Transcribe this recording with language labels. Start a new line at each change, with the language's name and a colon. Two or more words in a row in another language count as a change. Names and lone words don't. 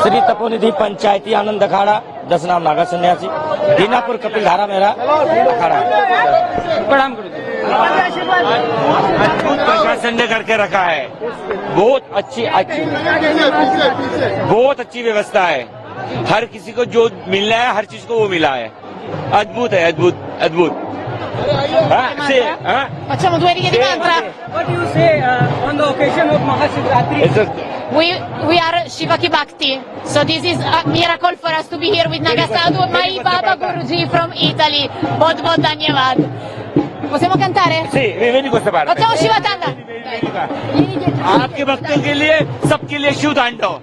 Hindi: श्री तपोनिधि पंचायती आनंद अखाड़ा 10 नाम नागा सन्यासी दीनापुर कपिल धारा मेरा अखाड़ा है। प्रणाम करो। प्रशासन ने करके रखा है, बहुत अच्छी व्यवस्था है। हर किसी को जो मिलना है हर चीज को वो मिला है। अद्भुत है, अद्भुत।
Italian: Facciamo due righe di mantra.
English: What do you say on the occasion of Mahashivratri? We are Shivaki Bhakti. So this is a miracle for us to be here with Nagasadhu, my Baba Guruji from Italy.
Hindi: बहुत बहुत धन्यवाद।
Italian: Possiamo cantare? Sì, vieni questa parte। Facciamo Shiva Tanda।
Hindi: आपके भक्तों के लिए, सबके लिए शिव तांडव।